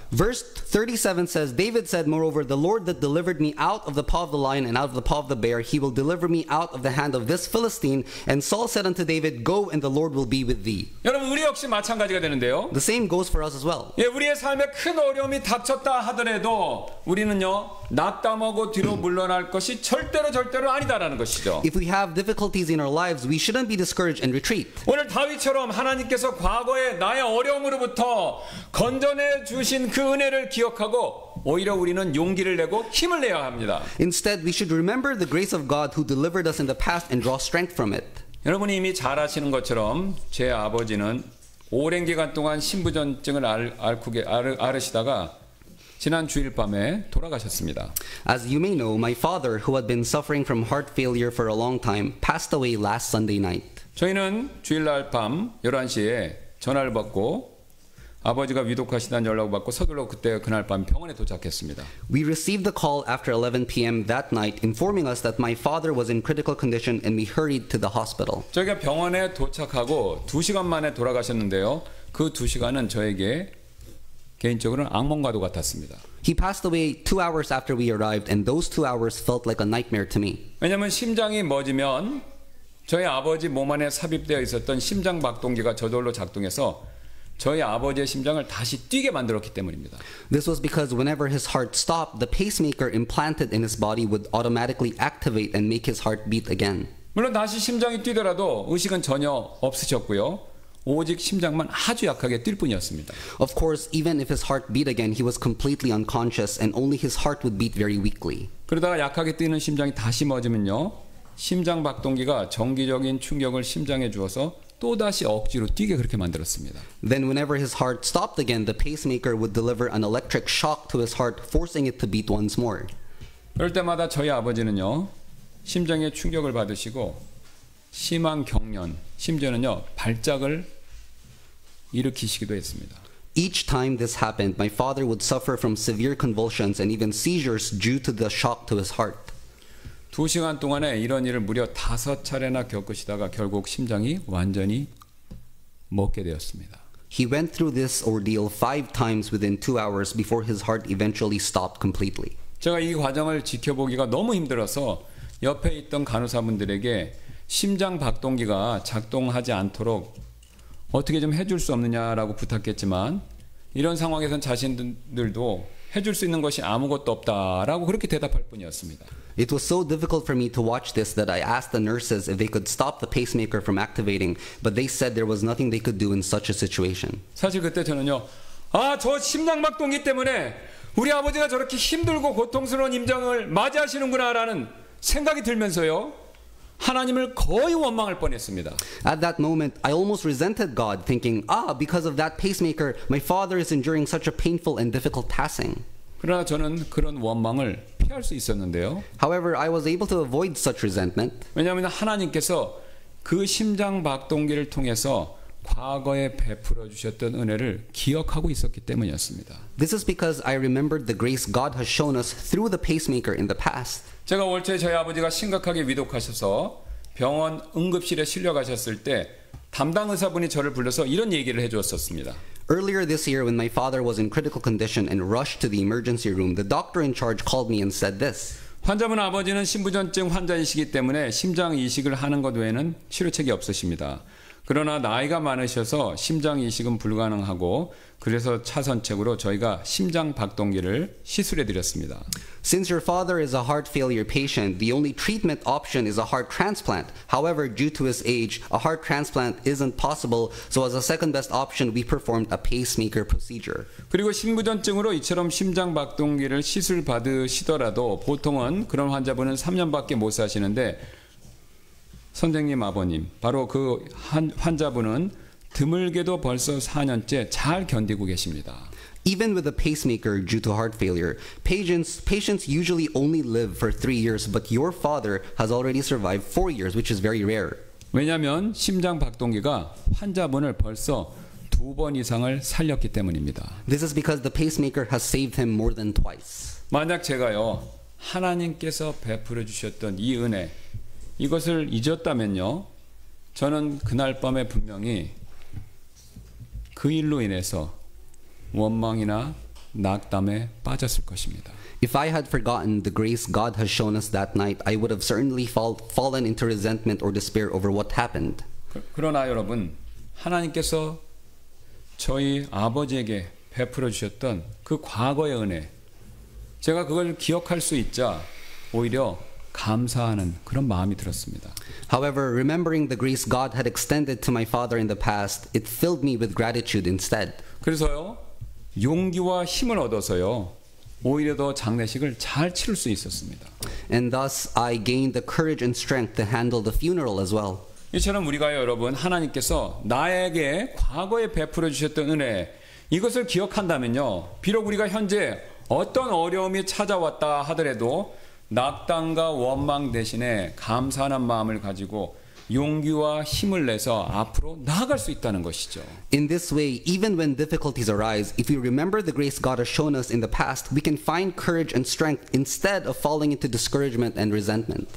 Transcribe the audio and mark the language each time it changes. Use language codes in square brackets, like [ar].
[en] Verse 37 says, David said, moreover, the Lord that delivered me out of the paw of the lion and out of the paw of the bear, he will deliver me out of the hand of this Philistine. And Saul said unto David, go, and the Lord will be with thee. [ko] 여러분, 우리 역시 마찬가지가 되는데요. [en] The same goes for us as well. [ko] 예, 우리의 삶에 큰 어려움이 닥쳤다 하더라도 우리는요, 낙담하고 뒤로 물러날 것이 절대로 아니다라는 것이죠. [en] If we have difficulties in our lives, we shouldn't be discouraged and retreat. [ko] 오늘 다윗처럼 하나님께서 과거에 나의 어려움으로부터 건져내 주신 그 은혜를 기억하고 오히려 우리는 용기를 내고 힘을 내야 합니다. [en] Instead, we should remember the grace of God who delivered us in the past and draw strength from it. [ko] 여러분이 이미 잘 아시는 것처럼 제 아버지는 오랜 기간 동안 신부전증을 앓으시다가 지난 주일 밤에 돌아가셨습니다. [en] As you may know, my father, who had been suffering from heart failure for a long time, passed away last Sunday night. [ko] 저희는 주일날 밤 11시에 전화를 받고 아버지가 위독하시다는 연락을 받고 서둘러 그날 밤 병원에 도착했습니다. [en] We received the call after 11 p.m. that night informing us that my father was in critical condition and we hurried to the hospital. [ko] 저희가 병원에 도착하고 2시간 만에 돌아가셨는데요. 그 2시간은 저에게 개인적으로는 악몽과도 같았습니다. [en] He passed away 2 hours after we arrived, and those 2 hours felt like a nightmare to me. [ko] 왜냐하면 심장이 멎으면 저희 아버지 몸 안에 삽입되어 있었던 심장 박동기가 저절로 작동해서 저희 아버지의 심장을 다시 뛰게 만들었기 때문입니다. [en] This was because whenever his heart stopped, the pacemaker implanted in his body would automatically activate and make his heart beat again. [ko] 물론 다시 심장이 뛰더라도 의식은 전혀 없으셨고요. 오직 심장만 아주 약하게 뛸 뿐이었습니다. [en] Of course, even if his heart beat again, he was completely unconscious and only his heart would beat very weakly. [ko] 그러다가 약하게 뛰는 심장이 다시 멎으면요. 심장 박동기가 정기적인 충격을 심장에 주어서 또다시 억지로 뛰게 그렇게 만들었습니다. [en] Then whenever his heart stopped again, the pacemaker would deliver an electric shock to his heart, forcing it to beat once more. [ko] 그럴 때마다 저희 아버지는요. 심장에 충격을 받으시고 심한 경련, 심지어는요. 발작을 일으키시기도 했습니다. [en] Each time this happened, my father would suffer from severe convulsions and even seizures due to the shock to his heart. [ko] 2시간 동안에 이런 일을 무려 5차례나 겪으시다가 결국 심장이 완전히 멎게 되었습니다. [en] He went through this ordeal 5 times within 2 hours before his heart eventually stopped completely. [ko] 제가 이 과정을 지켜보기가 너무 힘들어서 옆에 있던 간호사분들에게 심장 박동기가 작동하지 않도록 어떻게 좀 해줄 수 없느냐라고 부탁했지만 이런 상황에선 자신들도 해줄 수 있는 것이 아무것도 없다라고 그렇게 대답할 뿐이었습니다. [en] It was so difficult for me to watch this that I asked the nurses if they could stop the pacemaker from activating, but they said there was nothing they could do in such a situation. [ko] 사실 그때 저는요. 저 심장 박동기 때문에 우리 아버지가 저렇게 힘들고 고통스러운 임장을 맞이하시는구나라는 생각이 들면서요. 하나님을 거의 원망할 뻔했습니다. [en] At that moment, I almost resented God, thinking, because of that pacemaker, my father is enduring such a painful and difficult passing. [ko] 그러나 저는 그런 원망을 피할 수 있었는데요. [en] However, I was able to avoid such resentment. [ko] 왜냐하면 하나님께서 그 심장 박동기를 통해서 과거에 베풀어 주셨던 은혜를 기억하고 있었기 때문이었습니다. [en] This is because I remembered the grace God has shown us through the pacemaker in the past. [ko] 제가 올 초에 저희 아버지가 심각하게 위독하셔서 병원 응급실에 실려가셨을 때 담당 의사분이 저를 불러서 이런 얘기를 해주었었습니다. [en] Earlier this year, when my father was in critical condition and rushed to the emergency room, the doctor in charge called me and said this. [ko] 환자분 아버지는 신부전증 환자이시기 때문에 심장 이식을 하는 것 외에는 치료책이 없으십니다. 그러나 나이가 많으셔서 심장 이식은 불가능하고 그래서 차선책으로 저희가 심장 박동기를 시술해 드렸습니다. [en] Since your father is a heart failure patient, the only treatment option is a heart transplant. However, due to his age, a heart transplant isn't possible, so as a second best option, we performed a pacemaker procedure. [ko] 그리고 신부전증으로 이처럼 심장 박동기를 시술 받으시더라도 보통은 그런 환자분은 3년밖에 못 사시는데 선생님 아버님, 바로 그 환자분은 드물게도 벌써 4년째 잘 견디고 계십니다. [en] Even with a pacemaker due to heart failure, patients usually only live for 3 years, but your father has already survived 4 years, which is very rare. [ko] 왜냐하면 심장 박동기가 환자분을 벌써 2번 이상을 살렸기 때문입니다. [en] This is because the pacemaker has saved him more than twice. [ko] 만약 제가요, 하나님께서 베풀어 주셨던 이 은혜, 이것을 잊었다면요, 저는 그날 밤에 분명히 그 일로 인해서 원망이나 낙담에 빠졌을 것입니다. [en] If I had forgotten the grace God has shown us that night, I would have certainly fallen into resentment or despair over what happened. [ko] 그러나 여러분, 하나님께서 저희 아버지에게 베풀어 주셨던 그 과거의 은혜, 제가 그걸 기억할 수 있자 오히려 감사하는 그런 마음이 들었습니다. [en] However, remembering the grace God had extended to my father in the past, it filled me with gratitude instead. [ko] 그래서요, 용기와 힘을 얻어서요, 오히려 더 장례식을 잘 치를 수 있었습니다. [en] And thus I gained the courage and strength to handle the funeral as well. [ko] 이처럼 우리가 여러분, 하나님께서 나에게 과거에 베풀어 주셨던 은혜, 이것을 기억한다면요, 비록 우리가 현재 어떤 어려움이 찾아왔다 하더라도 낙담과 원망 대신에 감사하는 마음을 가지고 용기와 힘을 내서 앞으로 나아갈 수 있다는 것이죠. [en] In this way, even when difficulties arise, if we remember the grace God has shown us in the past, we can find courage and strength instead of falling into discouragement and resentment.